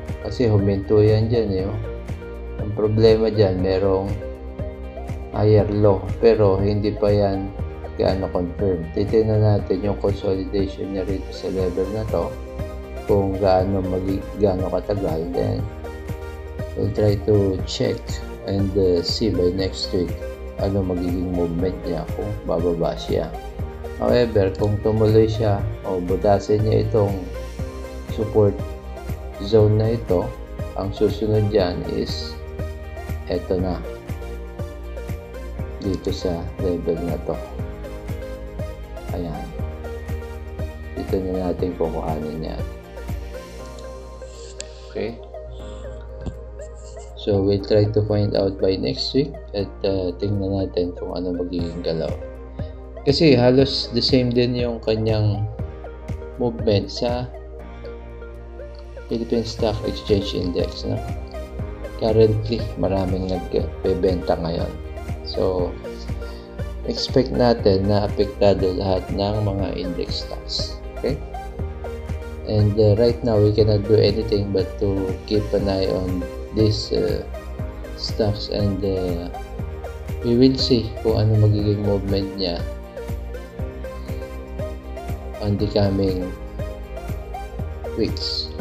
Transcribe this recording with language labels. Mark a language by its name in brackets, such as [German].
[Filipino] Kasi huminto yan dyan, ang problema dyan, merong higher low, pero hindi pa yan gaano confirm. Titignan natin yung consolidation niya rito sa level na to, kung gaano katagal. [English] Then we'll try to check and see by next week [Filipino] ano magiging movement niya, kung bababa siya. However, kung tumuloy siya o butasin niya itong support zone na ito, ang susunod dyan is eto na, dito sa level na to. Ayan, dito na natin kukuhanin yan. [English] Okay, so we'll try to find out by next week [Filipino] at tingnan natin kung ano magiging galaw, kasi halos the same din yung kanyang movement sa Philippine Stock Exchange Index, no? Currently, maraming nagbebenta ngayon. So, expect natin na apektado lahat ng mga index stocks. [English] Okay? And right now, we cannot do anything but to keep an eye on these stocks, and we will see [Filipino] kung ano magiging movement niya [English] on the coming weeks.